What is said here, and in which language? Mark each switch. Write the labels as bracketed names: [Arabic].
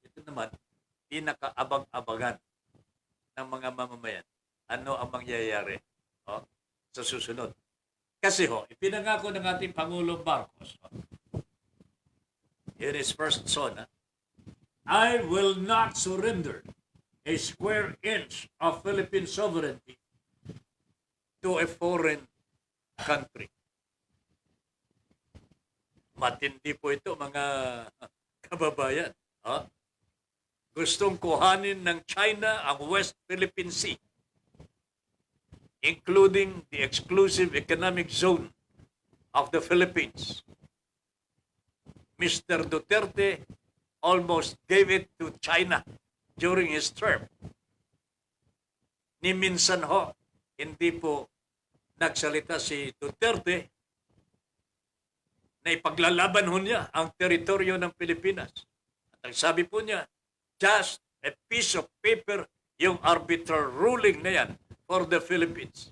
[Filipino] Ito naman, pinakaabang-abangan ng mga mamamayan. Ano ang mangyayari sa susunod? Kasi ipinangako ng ating Pangulong Marcos [English] in his first son, I will not surrender a square inch of Philippine sovereignty to a foreign country. [Filipino] Matindi po ito, mga kababayan. Gustong kuhanin ng China ang [English] West Philippine Sea, including the exclusive economic zone of the Philippines. Mr. Duterte almost gave it to China during his term. [Filipino] Ni minsan hindi po nagsalita si Duterte na ipaglalaban niya ang teritoryo ng Pilipinas. At ang sabi po niya, [English] just a piece of paper [Filipino] yung [English] arbitral ruling [Filipino] na yan [English] for the Philippines.